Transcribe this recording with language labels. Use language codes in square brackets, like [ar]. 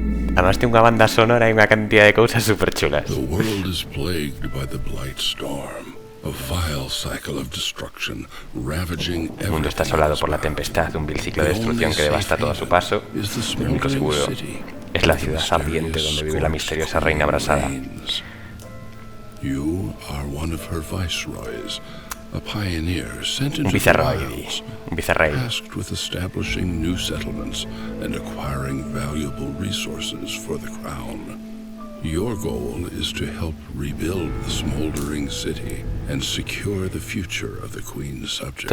[gl] Además ten unha banda sonora e unha cantidad de cousas super chulas. [en] The world is plagued by the Blight Storm, a vile cycle of destruction, ravaging everything. [es] El mundo está asolado por la tempestad, un vil ciclo de destrucción que devasta todo a su paso. El único seguro es la ciudad ardiente donde vive la misteriosa reina abrasada. [en] You are one of her viceroys, a pioneer sent into the wilds, tasked with establishing new settlements and acquiring valuable resources for the crown. Your goal is to help rebuild the smoldering city and secure the future of the Queen's subjects.